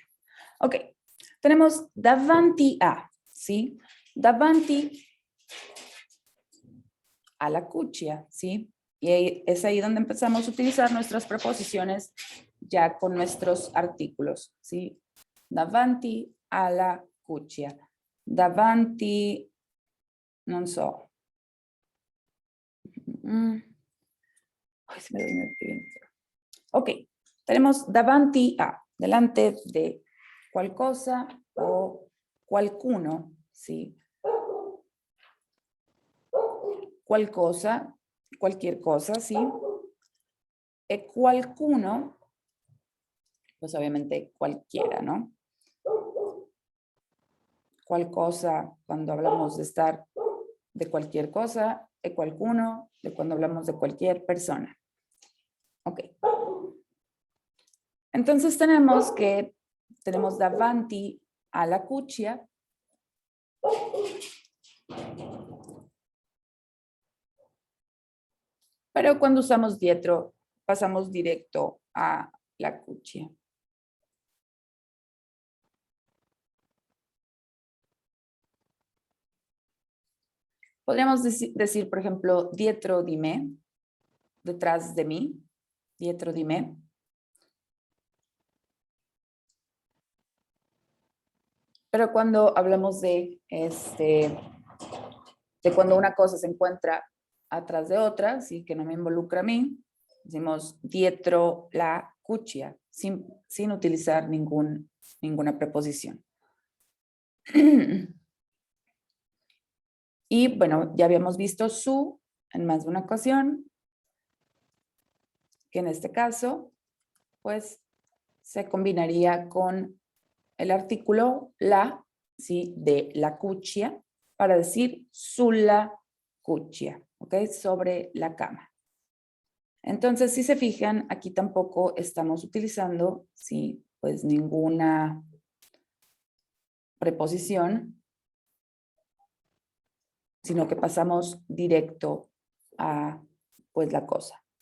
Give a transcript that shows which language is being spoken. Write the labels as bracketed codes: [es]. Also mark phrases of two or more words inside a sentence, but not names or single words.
[es] Ok, tenemos [it] davanti a, [es] ¿sí? [it] Davanti a la cuccia, [es] ¿sí? Y es ahí donde empezamos a utilizar nuestras preposiciones ya con nuestros artículos, ¿sí? [it] Davanti alla cuccia. Davanti, non so. [es] Ay, se me durmió el pie. Ok, tenemos [it] davanti a, [es] delante de [it] cual cosa o qualcuno, [es] ¿sí? [it] Cual cosa, [es] cualquier cosa, ¿sí? [it] E qualcuno [es] pues obviamente cualquiera, ¿no? [it] Cual cosa, [es] cuando hablamos de estar de cualquier cosa, de qualcuno, de cuando hablamos de cualquier persona. Ok. Entonces tenemos [it] davanti alla cuccia. [es] Pero cuando usamos dietro, pasamos directo a la cuccia. Podríamos decir, por ejemplo, [it] dietro di me, [es] detrás de mí, [it] dietro di me. [es] Pero cuando hablamos de cuando una cosa se encuentra atrás de otra, ¿sí? Que no me involucra a mí, decimos [it] dietro la cuccia, [es] sin utilizar ninguna preposición. Y bueno, ya habíamos visto su en más de una ocasión, que en este caso, pues, se combinaría con el artículo la, ¿sí? De la cuccia, para decir [it] sulla cuccia, [es] ¿ok? Sobre la cama. Entonces, si se fijan, aquí tampoco estamos utilizando, sí, pues ninguna preposición, sino que pasamos directo a, pues, la cosa.